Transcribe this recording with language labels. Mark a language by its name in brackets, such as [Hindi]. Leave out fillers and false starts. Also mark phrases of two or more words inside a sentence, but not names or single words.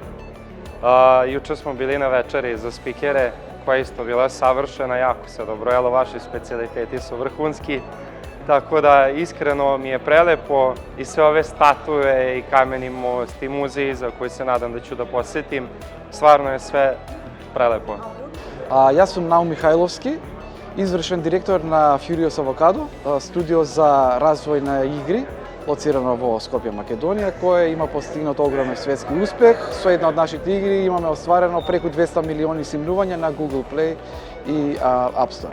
[Serbian] Juče smo bili na večeri za spikere, koja je isto bila savršena, jako se dobro jelo, vaši specijaliteti su vrhunski. Tako da iskreno mi je prelepo i sve ove statue i kameni most i muzeji za koji se nadam da ću da posjetim. Stvarno je sve prelepo. [Macedonian] Јас сум Наум Михајловски, извршен директор на Furious Avocado, студио за развој на игри, лоцирано во Скопје, Македонија, кој има постигнат огромен светски успех. Со една од нашите игри имаме остварено преку 200 милиони симнувања на Google Play и App Store.